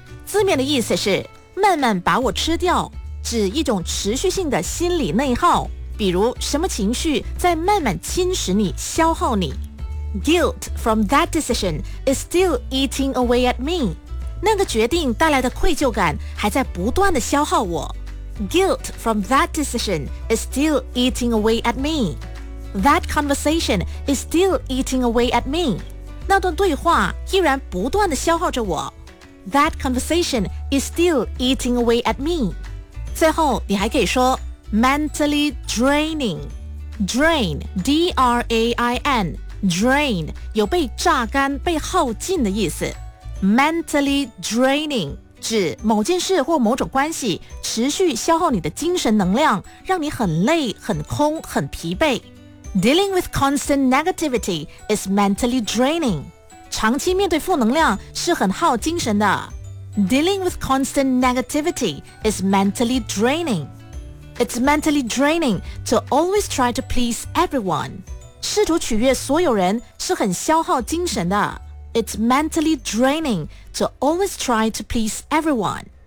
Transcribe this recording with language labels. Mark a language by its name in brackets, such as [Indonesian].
[Chinese] 字面的意思是慢慢把我吃掉，指一种持续性的心理内耗，比如什么情绪在慢慢侵蚀你、消耗你。 [English] Guilt from that decision is still eating away at me。 [Chinese] 那个决定带来的愧疚感还在不断的消耗我。 [English] Guilt from that decision is still eating away at me. That conversation is still eating away at me. [Chinese] 那段对话依然不断地消耗着我。 [English] That conversation is still eating away at me. [Chinese] 最后你还可以说 [English] mentally draining. Drain, D-R-A-I-N, drain, [Chinese] 有被榨干、被耗尽的意思。 [English] Mentally draining. [Chinese] 指某件事或某种关系持续消耗你的精神能量，让你很累、很空、很疲惫。 [English] Dealing with constant negativity is mentally draining. [Chinese] 长期面对负能量是很耗精神的。 [English] Dealing with constant negativity is mentally draining. It's mentally draining to always try to please everyone. [Chinese] 试图取悦所有人是很消耗精神的。 [English] It's mentally draining to always try to please everyone.